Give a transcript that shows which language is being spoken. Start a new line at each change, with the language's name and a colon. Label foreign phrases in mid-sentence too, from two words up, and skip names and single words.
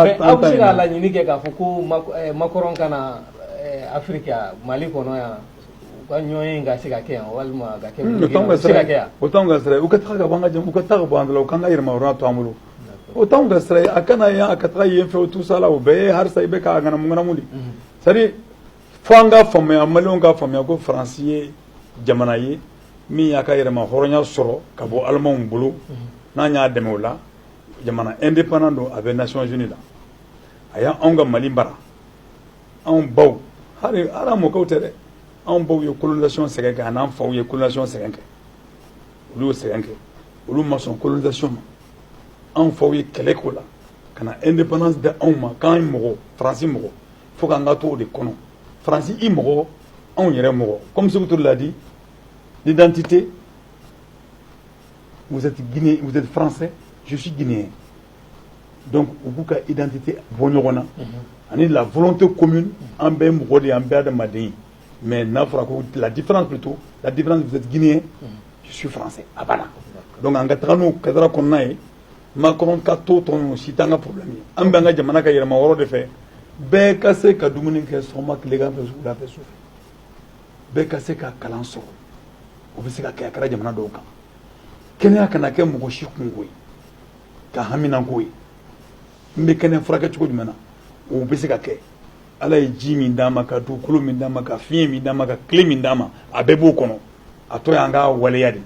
Bambara: mais aw bɛ se ka laɲini kɛ k'a fɔ ko Macron kana Afrique Mali kɔnɔ yan u ka ɲɔgɔn ka se ka kɛ yan walima ka kɛ o t'anw ka sira ye u ka taga ka bɔ an ka jɛmu u ka taga ka bɔ an la u k'an ka yɛrɛmahɔrɔnya to an bolo o t'anw ka sira ye a kana yan a ka taga yen fɛ o
French: tout ça
Bambara: la o bɛɛ ye halisa i bɛ k'a ŋanamu de
French: c'est à dire
Bambara: fo an ka faamuya maliyɛnw ka faamuya ko faransi ye jamana ye min y'a ka yɛrɛmahɔrɔnya sɔrɔ ka bɔ alimanw bolo n'an y'a dɛmɛ o la jamana indépendant don a bɛ Nations Unies la a y'anw ka Mali mara anw baw hali an mɔkɛw tɛ dɛ anw baw ye colonisation sɛgɛn kɛ an'an faw ye colonisation sɛgɛn kɛ olu y'o sɛgɛn kɛ olu ma sɔn colonisation ma anw faw ye kɛlɛ k'o la ka na indépendance di anw ma k'an mɔgɔ faransi mɔgɔ fo k'an ka to o de kɔnɔ faransi i mɔgɔ anw yɛrɛ mɔgɔ
French: comme Sékou Touré l'a dit l'identité vous êtes Guinéen vous êtes français je suis guinéen
Bambara: donc u b'u ka identité bɔ ɲɔgɔn na ani
French: la volonté commune
Bambara: an bɛɛ mɔgɔ de ye an bɛɛ adamaden ye mais n'a fɔra ko
French: la différence plutôt la différence vous êtes guinéen je suis français
Bambara: a banna donc an ka taga n'o kadara kɔnɔna ye Macron ka to tɔn si t'an ka problème ye an bɛ an ka jamana ka yɛlɛma yɔrɔ de fɛ bɛɛ ka se ka dumuni kɛ sɔgɔma tilegan fɛ wula fɛ su fɛ bɛɛ ka se ka kalan sɔrɔ o bɛ se ka kɛ a kɛra jamana dɔw kan kɛnɛya kana kɛ mɔgɔ si kungo ye ka haminanko ye n bɛ kɛnɛya furakɛ cogo jumɛn na o bɛ se ka kɛ ala ye ji min d'a ma ka dugukolo min d'a ma ka fiɲɛ min d'a ma ka tile min d'a ma a bɛɛ b'o kɔnɔ a tɔ y'an ka waleya de.